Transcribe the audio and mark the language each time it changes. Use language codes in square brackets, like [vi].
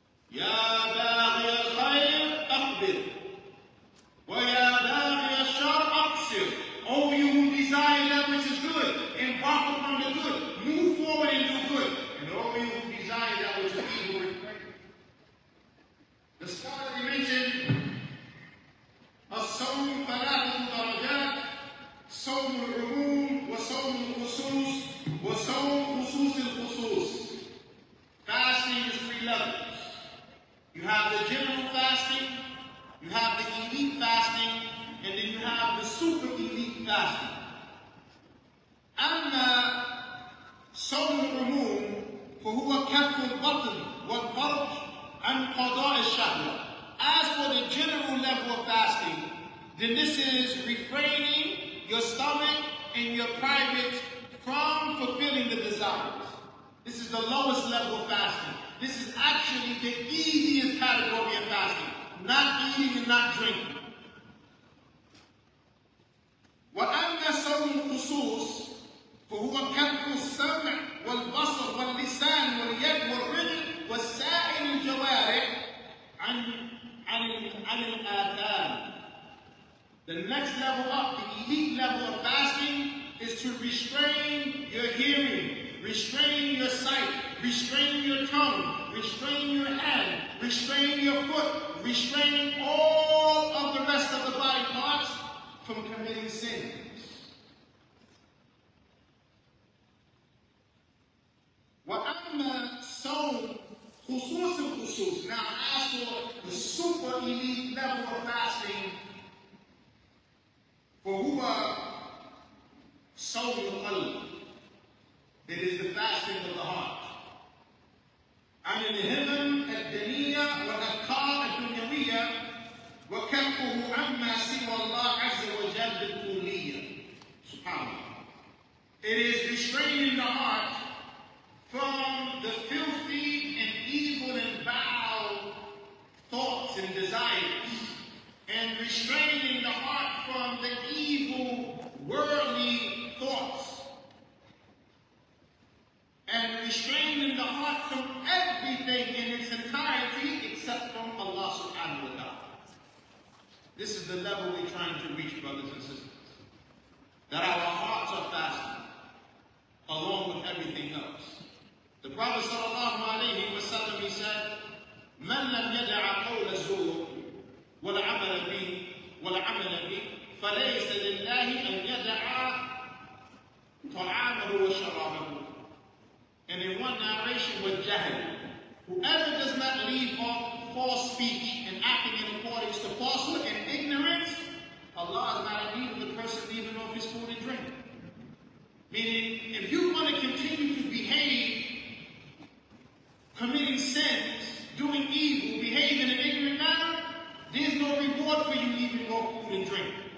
[ar] Ya baghi al-khayr aqbil, wa ya baghi al-shar aqsir. [en] Oh, you who desire that which is good, embark upon the good. Move forward and do good. And all you who desire that which is evil, refrain. The scholar mentioned [ar] الصوم ثلاثة درجات: صوم العموم وصوم الخصوص وصوم خصوص الخصوص. [en] Fasting is 3 levels. You have the general fasting, you have the elite fasting, and then you have the super elite fasting. [ar] أما صوم العموم فهو كف البطن والفرج عن قضاء الشهوة. [en] As for the general level of fasting, then this is refraining your stomach and your private from fulfilling the desires. This is the lowest level of fasting. This is actually the easiest category of fasting. Not eating and not drinking. [ar] وأما صوم الخصوص فهو كف السمع والبصر واللسان واليد والرجل والسائر الجوارح عن الآثام. [en] The next level up, the elite level of fasting, is to restrain your hearing, restrain your sight, restrain your tongue, restrain your hand, restrain your foot, restrain all of the rest of the body parts from committing sins. [ar] وأما صوم خصوص الخصوص. [en] Now, as for the super elite level of fasting, [ar] فهو صوم القلب. [en] It is the fasting of the heart. [ar] عن الهمم الدنية والأفكار الدنيوية وكفه عما سوى الله عز وجل بالكلية. سبحان الله. [en] It is restraining the heart from the filthy and evil and vile thoughts and desires, and restraining the heart from the evil worldly thoughts, and restraining the heart from everything in its entirety except from Allah subhanahu wa ta'ala. This is the level we're trying to reach, brothers and sisters. That our hearts are fasting, along with everything else. The Prophet sallallahu alayhi wa sallam, he said, [ar] من لم يدع قول الزور والعمل به فليس لله أن يدع طعامه وشرابه. [en] And in one narration with Jahil, whoever does not leave off false speech and acting in accordance to falsehood and ignorance, Allah is not in need of the person leaving off his food and drink. Meaning, if you want to continue to behave, committing sins, doing evil, behave in an ignorant manner, there's no reward for you leaving off food and drink.